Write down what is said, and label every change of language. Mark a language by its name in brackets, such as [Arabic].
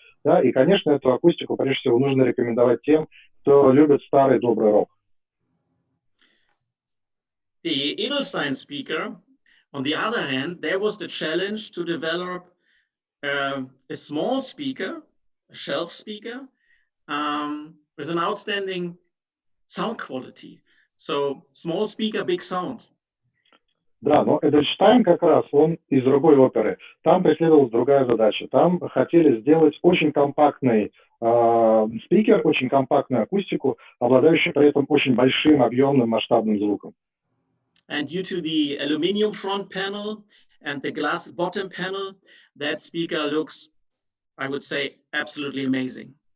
[Russian] Да, и, конечно, эту акустику, прежде всего, нужно рекомендовать тем, кто любит старый добрый рок. [English] The Edelstein speaker, on the other hand, there was the challenge to develop a small speaker, a shelf speaker, with an outstanding sound quality. So, small speaker, big sound. [Russian] Да, но Эдельштайн как раз, он из другой оперы. Там преследовалась другая задача. Там хотели сделать очень компактный спикер, очень компактную акустику, обладающую при этом очень большим, объемным, масштабным звуком. [English] And due to the aluminum front panel and the glass bottom panel, that speaker looks, I would say, absolutely amazing.